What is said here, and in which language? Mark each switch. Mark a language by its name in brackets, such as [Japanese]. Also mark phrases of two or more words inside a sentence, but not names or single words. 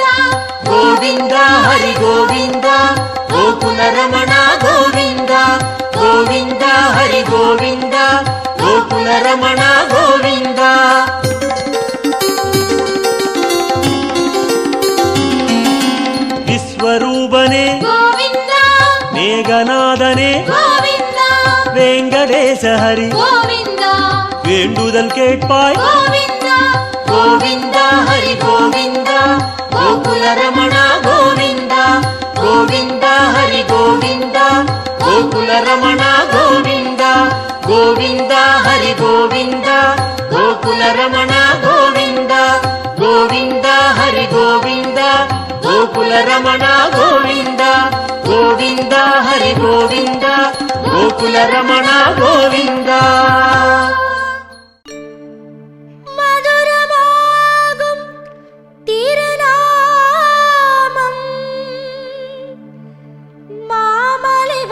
[Kannada] ಗೋವಿಂದ ಹರಿ ಗೋವಿಂದ ಗೋಕುಲ ರಮಣ ಗೋವಿಂದ ಗೋವಿಂದ ಹರಿ ಗೋವಿಂದ ಗೋಕುಲ ರಮಣ ಗೋವಿಂದ ವಿಶ್ವರೂಪನೆ ಗೋವಿಂದ ಮೇಘನಾದನೆ ಗೋವಿಂದ ವೆಂಕಟೇಶ ಹರಿ ಗೋವಿಂದ [Tamil] வேண்டுதல் கேட்பாய் [Kannada] ಗೋವಿಂದ ಗೋವಿಂದ ಹರಿ ಗೋವಿಂದ ಗೋಕುಲ ರಮಣ ಗೋವಿಂದ ಗೋವಿಂದ ಹರಿ ಗೋವಿಂದ ಗೋಕುಲ ರಮಣ ಗೋವಿಂದ ಗೋವಿಂದ ಹರಿ ಗೋವಿಂದ ಗೋಕುಲ ರಮಣ ಗೋವಿಂದ ಗೋವಿಂದ ಹರಿ ಗೋವಿಂದ ಗೋಕುಲ ರಮಣ ಗೋವಿಂದ ಗೋವಿಂದ ಹರಿ ಗೋವಿಂದ ಗೋಕುಲ ರಮಣ ಗೋವಿಂದ [Tamil] மதுரமாகும் திருநாமம் மாமலை